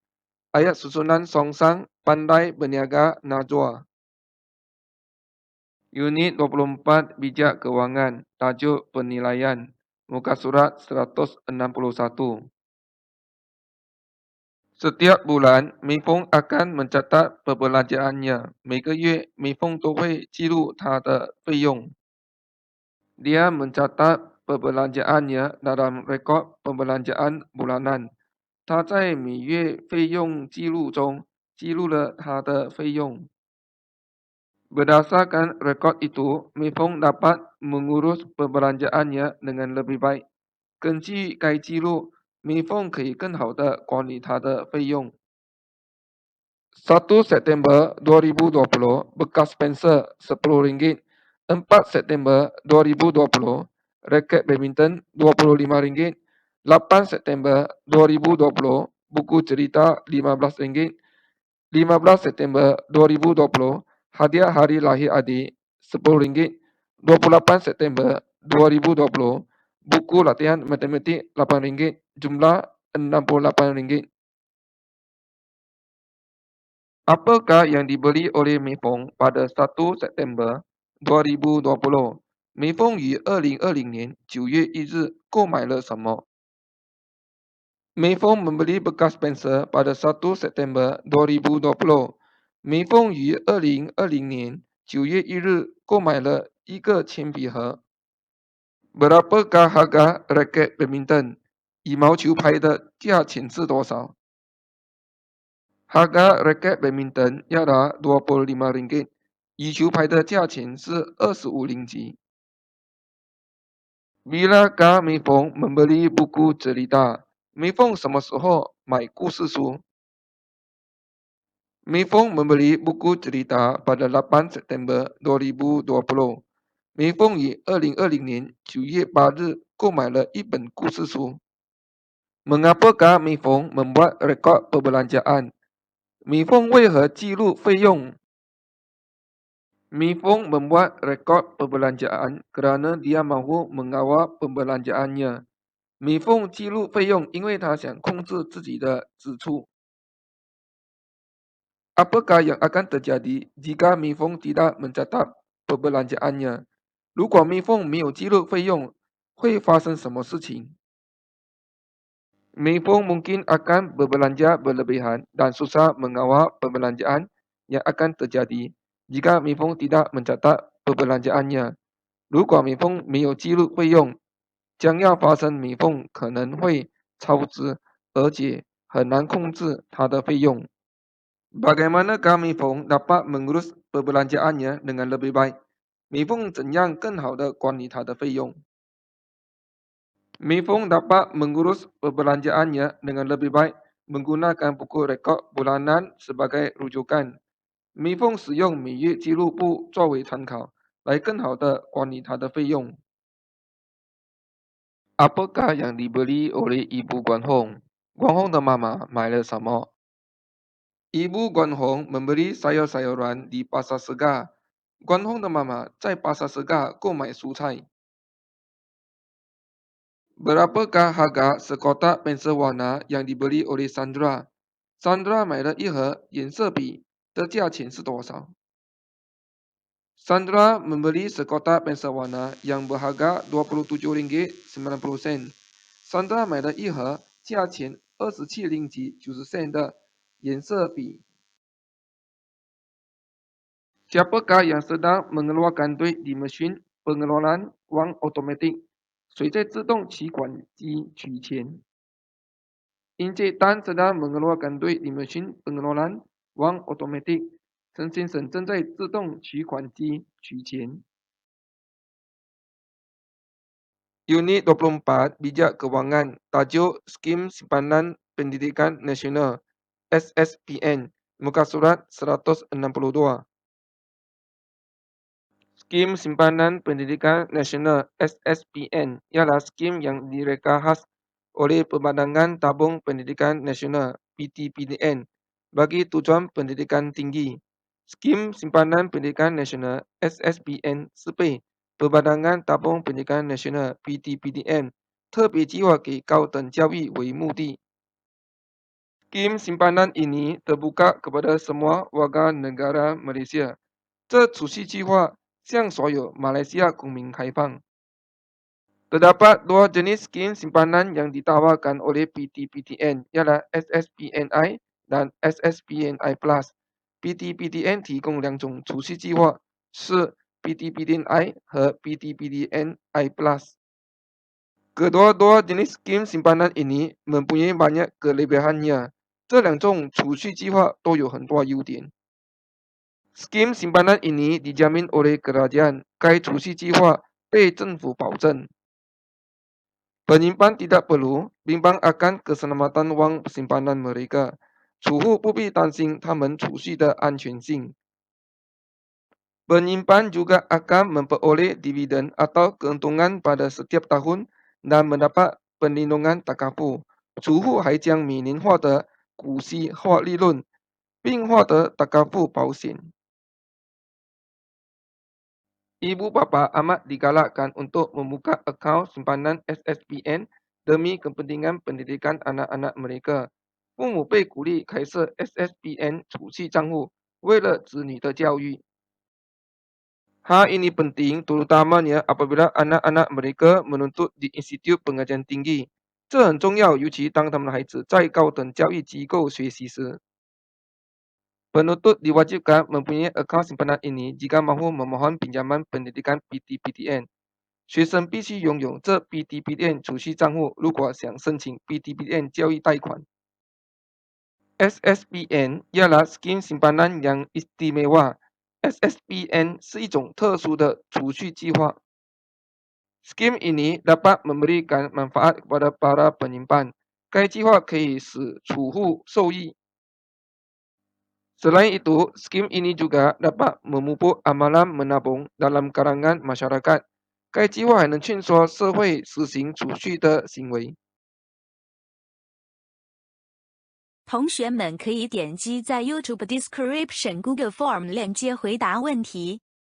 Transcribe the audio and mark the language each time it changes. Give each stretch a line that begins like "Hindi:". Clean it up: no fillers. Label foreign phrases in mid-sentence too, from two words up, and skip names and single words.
Malay: Ayat susunan songsang, pandai berniaga Najwa. Unit 24 Bijak Kewangan, tajuk penilaian, muka surat 161. Setiap bulan, Mei Feng akan mencatat perbelanjaannya.
Chinese: 每个月，美凤都会记录她的费用。
Malay: Dia mencatat perbelanjaannya dalam rekod perbelanjaan bulanan.
Chinese: 他在每月费用记录中记录了他的费用。
Malay: Berdasarkan rekod itu, Mei Feng dapat mengurus perbelanjaannya dengan lebih baik。
Chinese: 根据该记录，Mei Feng 可以更好地管理她的费用。1 September 2020,
Malay: bekas pensel
Chinese: RM10.
Malay: 4 September 2020, raket badminton RM25. 8 September 2020, buku cerita RM15. 15 September 2020, hadiah hari lahir adik RM10. 28 September 2020, buku latihan matematik RM8, jumlah RM68. Apakah yang dibeli oleh Mei Feng pada 1 September 2020?
Chinese: 梅凤于2020年9月1日购买了什么？
Malay: Mei Feng membeli bekas pensel pada 1 September 2020.
Chinese: Mei Feng 于2020年9月1日购买了一个铅笔盒。
Malay: Berapakah harga raket badminton?
Chinese: 羽毛球拍的价钱是多少？
Malay: Harga raket badminton ialah RM25.
Chinese: 羽球拍的价钱是25令吉。
Malay: Bilakah Mifong membeli buku cerita? Mifong
Chinese: 什么时候买故事书？
Malay: Mifong membeli buku cerita pada 8 September 2020.
Chinese: Mifong 于2020年9月8日购买了一本故事书。
Malay: Mengapakah Mifong membuat rekod perbelanjaan? Mifong
Chinese: 为何记录费用 ？
Malay: Mifong membuat rekod perbelanjaan kerana dia mahu mengawal perbelanjaannya. Mifong
Chinese: 记录费用，因为他想控制自己的支出。
Malay: Apakah yang akan terjadi jika Mifong tidak mencatat perbelanjaannya?
Chinese: 如果 Mifong 没有记录费用，会发生什么事情 ？
Malay: Mifong mungkin akan berbelanja berlebihan dan susah mengawal perbelanjaan yang akan terjadi jika Mifong tidak mencatat perbelanjaannya.
Chinese: 如果 Mifong 没有记录费用，将要发生 Mifong 可能会超支，而且很难控制它的费用。
Malay: Bagaimanakah Mifong dapat mengurus perbelanjaannya dengan lebih baik? Mifong
Chinese: 怎样更好地管理他的费用 ？
Malay: Mifong dapat mengurus perbelanjaannya dengan lebih baik menggunakan buku rekod bulanan sebagai rujukan.
Chinese: Mifong 使用每月记录簿作为参考，来更好地管理他的费用。
Malay: Apakah yang dibeli oleh Ibu Guan Hong? Guan Hong
Chinese: 的妈妈买了什么 ？
Malay: Ibu Guan Hong membeli sayur-sayuran di pasar segar.
Chinese: Guan Hong 的妈妈在
Malay: pasar segar
Chinese: 购买蔬菜。
Malay: Berapakah harga sekotak pensel warna yang dibeli oleh Sandra? Sandra
Chinese: 买了一盒颜色笔，的价钱是多少 ？
Malay: Sandra membeli sekotak pensel warna yang berharga Rp27.90. Sandra
Chinese: 买了一盒价钱27.90的颜色笔。
Malay: Siapakah yang sedang mengeluarkan duit di mesin pengeluaran wang otomatik?
Chinese: 谁在自动取款机取钱 ？
Malay: Encik Tan sedang mengeluarkan duit di mesin pengeluaran wang otomatik.
Chinese: 陈先生正在自动取款机取钱。
Malay: Unit 24 Bijak Kewangan Tajuk Skim Simpanan Pendidikan Nasional SSPN Muka Surat 162. Skim Simpanan Pendidikan Nasional SSPN ialah skim yang direka khas oleh Perbadangan Tabung Pendidikan Nasional PTPDN bagi tujuan pendidikan tinggi. Skim Simpanan Pendidikan Nasional SSPN
Chinese: 是被
Malay: Perbadangan Tabung Pendidikan Nasional PTPDN
Chinese: 特别计划给高等教育为目的。
Malay: Skim simpanan ini terbuka kepada semua warga negara Malaysia.
Chinese: 这储蓄计划向所有马来西亚公民开放。
Malay: Terdapat dua jenis skim simpanan yang ditawarkan oleh PTPTN ialah SSPNI dan SSPNI Plus.
Chinese: PTPTN 提供两种储蓄计划，是 PTPTNI 和 PTPTNI Plus.
Malay: Kedua-dua jenis skim simpanan ini mempunyai banyak kelebihannya.
Chinese: 这两种储蓄计划都有很多优点。
Malay: Skim simpanan ini dijamin oleh kerajaan.
Chinese: 该储蓄计划被政府保证。
Malay: Penyimpan tidak perlu bimbang akan keselamatan wang simpanan mereka.
Chinese: 储户不必担心他们储蓄的安全性。
Malay: Penyimpan juga akan memperoleh dividen atau keuntungan pada setiap tahun dan mendapat perlindungan takaful.
Chinese: 储户还将每年获得股息或利润，并获得takaful保险。
Malay: Ibu bapa amat digalakkan untuk membuka akaun simpanan SSPN demi kepentingan pendidikan anak-anak mereka.
Chinese: 父母被鼓励开设 SSPN 储蓄账户，为了子女的教育。
Malay: Hal ini penting terutamanya apabila anak-anak mereka menuntut di institut pengajian tinggi.
Chinese: 这很重要，尤其当他们的孩子在高等教育机构学习时。
Malay: Penuntut diwajibkan mempunyai akaun simpanan ini jika mahu memohon pinjaman pendidikan PTPTN.
Chinese: 学生必须拥有这 PTPTN 储蓄账户，如果想申请 PTPTN 教育贷款。
Malay: SSPN ialah skim simpanan yang istimewa.
Chinese: SSPN 是一种特殊的储蓄计划。
Malay: Skim ini dapat memberikan manfaat kepada para penyimpan.
Chinese: 该计划可以使储户受益。
Malay: Selain itu, skim ini juga dapat memupuk amalan menabung dalam kalangan masyarakat.
Chinese: 该计划还能劝说社会实行储蓄的行为。同学们可以点击在 YouTube Description Google Form 链接回答问题。